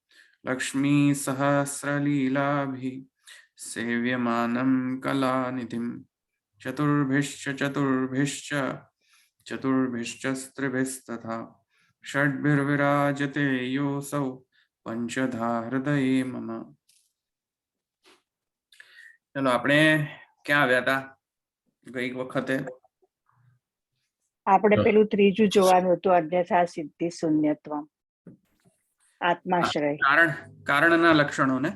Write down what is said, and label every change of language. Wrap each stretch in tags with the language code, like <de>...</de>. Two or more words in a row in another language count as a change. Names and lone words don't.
<sa>लक्ष्मीसहस्रलीलाभिः सेव्यमानं कलानिधिं चतुर्भिश्च षड्भिर्विराजते योऽसौ पंचधा हृदये मम।</sa> <gu>चलो આપણે ક્યાં આવ્યા હતા ગઈ વખતે? આપણે પેલું ત્રીજું જોવાનું હતું, અન્યથા સિદ્ધિ શૂન્યત્વમ, આત્માશ્રય. કારણના લક્ષણો ને?</gu>